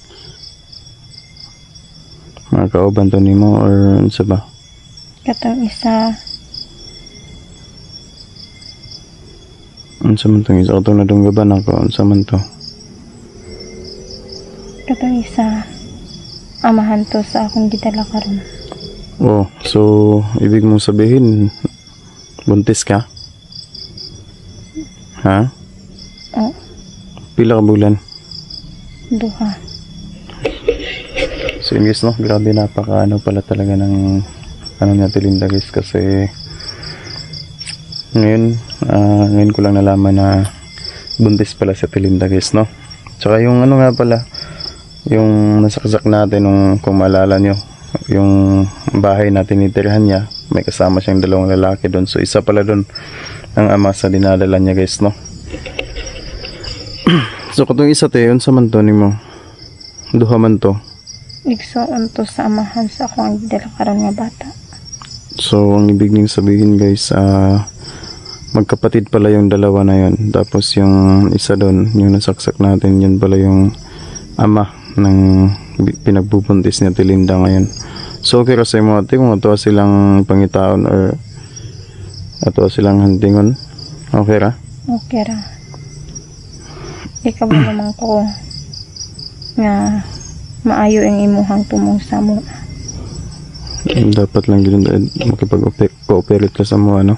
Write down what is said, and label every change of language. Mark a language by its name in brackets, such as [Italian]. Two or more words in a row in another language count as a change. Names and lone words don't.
[Cebuano] Mga kauban to nimo or unsa ba? Katong isa. Unsa man tong isa? Katong nadunggaban ako. Unsa man to? Katong isa. Amahan to sa akong gidala karon. [Filipino] Oh, so ibig mong sabihin buntis ka? Ha? [Cebuano] Oo. Pila ka bulan? 2. [Filipino] So yun guys, no? Grabe, napaka pala talaga ng ni Ate Linda guys, kasi ngayon ko lang nalaman na buntis pala si Ate Linda guys, no? Tsaka yung nga pala, yung nasaksak natin kung maalala nyo, yung bahay natin nitirahan niya, may kasama siyang 2 lalaki doon. So isa pala doon ang ama sa dinadala niya guys, no? [Cebuano] So katong isa yun sa manto nimo. Duha man to. Igsoon to sa amahan sa akong gidala karon nga bata. So, [Filipino] ang ibig ning sabihin guys, magkapatid pala yung dalawa na yun. Tapos yung isa doon, yung nasaksak natin, yun pala yung ama ng pinagbubuntis ni Ate Linda ngayon. So, [Cebuano] okay ra sa imo ate kung ato silang pangitaon or ato silang handingon. Okay ra? Okay ra. Ikaw naman ko nga maayo ang imuhang tumong sa mo. [Hiligaynon] Dapat lang gid makipag-cooperate ka sa mo ano.